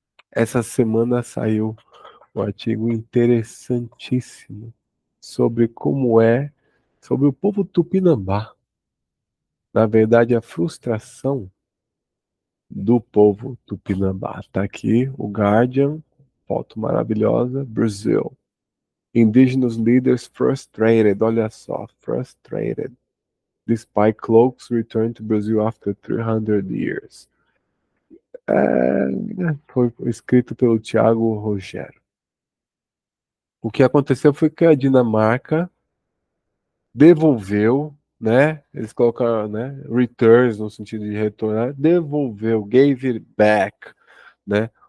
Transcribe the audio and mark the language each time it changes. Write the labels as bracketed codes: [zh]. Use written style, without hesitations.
[pt] Essa semana saiu um artigo interessantíssimo sobre sobre o povo tupinambá. Na verdade, a frustração do povo tupinambá. Tá aqui o Guardian, foto maravilhosa, Brasil. [en] Indigenous leaders frustrated, [pt] olha só, [en] frustrated, despite Cloak's return to Brazil after 300 years. [pt] Foi escrito pelo Tiago Rogério. O que aconteceu foi que a Dinamarca devolveu, né? Eles colocaram, né? Returns no sentido de retornar, devolveu, [en] gave it back, [pt] né?